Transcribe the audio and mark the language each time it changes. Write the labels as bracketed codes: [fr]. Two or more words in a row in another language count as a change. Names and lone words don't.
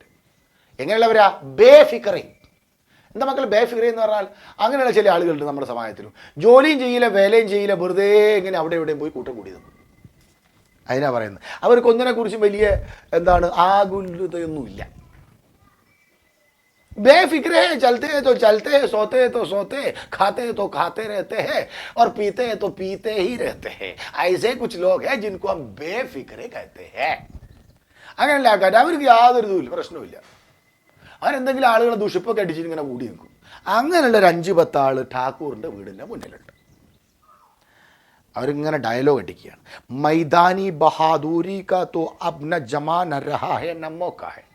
[ml] എങ്ങനെയുള്ളവരാ? ബേഫിക്കറെ. എന്താ മക്കൾ ബേഫിക്കറെ എന്ന് പറഞ്ഞാൽ? അങ്ങനെയുള്ള ചില ആളുകളുണ്ട് നമ്മുടെ സമാജത്തിലും. ജോലിയും ചെയ്യില്ല, വേലയും ചെയ്യില്ല, വെറുതെ ഇങ്ങനെ അവിടെ എവിടെയും പോയി കൂട്ടം കൂടി നിൽക്കും. അതിനാ പറയുന്നത്. അവർക്ക് ഒന്നിനെ കുറിച്ചും വലിയ ആകുലതയൊന്നുമില്ല. [hi] बेफिक्रे हैं, चलते हैं तो चलते हैं, सोते हैं तो सोते हैं, खाते हैं तो खाते रहते हैं और पीते हैं तो पीते ही रहते हैं. ऐसे कुछ लोग हैं जिनको हम बेफिक्रे कहते हैं. [ml] അങ്ങനെയല്ല ആൾക്കാർ. അവർക്ക് യാതൊരു ഇതുമില്ല, പ്രശ്നവുമില്ല. അവരെന്തെങ്കിലും ആളുകളെ ദുഷിപ്പൊക്കെ അടിച്ചിട്ട് ഇങ്ങനെ കൂടി നിൽക്കും. അങ്ങനെയുള്ള ഒരു 5-10 ആൾ ഠാക്കൂറിൻ്റെ വീടിൻ്റെ മുന്നിലുണ്ട്. അവരിങ്ങനെ ഡയലോഗ് അടിക്കുകയാണ്. [hi] मैदानी बहादुरी का तो अब न ज़मा न रहा है न मौका है.